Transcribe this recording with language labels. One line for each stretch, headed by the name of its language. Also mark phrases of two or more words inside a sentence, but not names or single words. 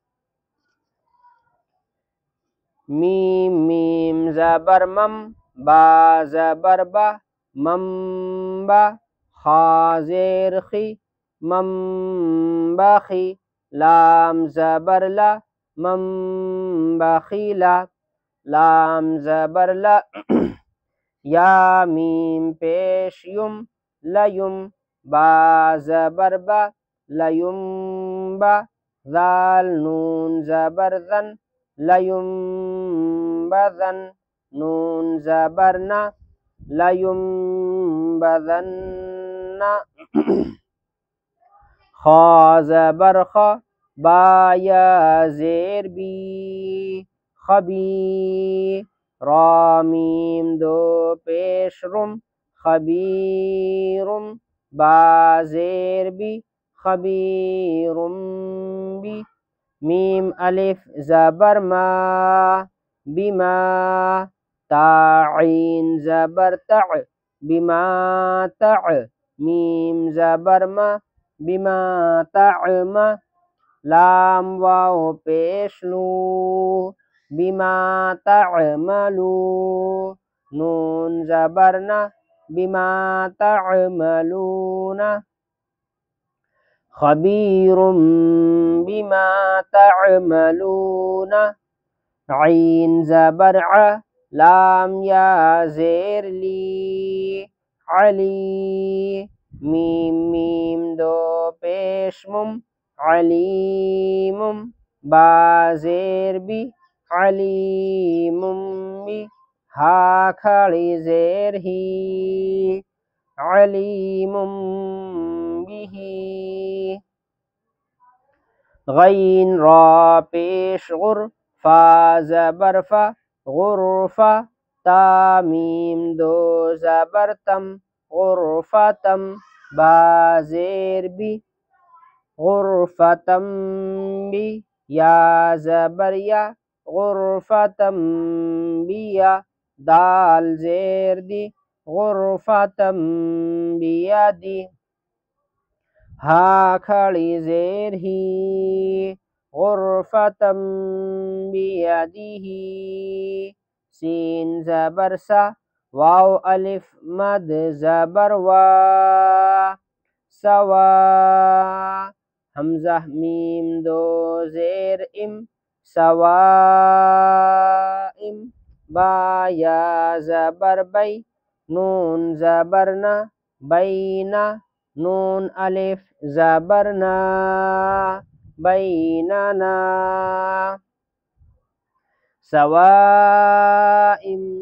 Urdu: میم میم زبر مم، با زبر با، مم با خا زیر خی، مم بخی لام زبر لا، مم بخیلا لام زبر لا یا میم پیش یم، لیم با زبر با، لیم با ذال نون زبر ذن، لیم بذن نون زبر نا، لیم بذن خا زبر خا، با یا زیر بی، خبی را میم دو پیش رم، خبیرم با زیر بی، خبیرم بی میم الف زبر ما، بما تا عین زبر تع، بما تع میم زبر ما، بما تعم لام واو پیش لو، بما تعملو نون زبر نا، بما تعملون خبیر بما تعملون عین زبر ع، لام یا زیر لی، علی میم میم دو پیش مم، علیم با زیر بی، علیم بی ہا کھڑی زیر ہی، علیم بہ غین را پیش غر، فا زبر فا غرفا تا میم دو زبر تم، غرفتم با زیر بی، غرفتم بی یا زبر یا، غرفتم بیا دال زیر دی، غرفتم بیدی ہا کھڑی زیر ہی، غرفتم بیدہ سین زبر سا، واو الف مد زبر وا، سوا حمزہ میم دو زیر ام، سوائم با یا زبر بی، نون زبر نا، بینا نون الف زبر نا، بیننا سواء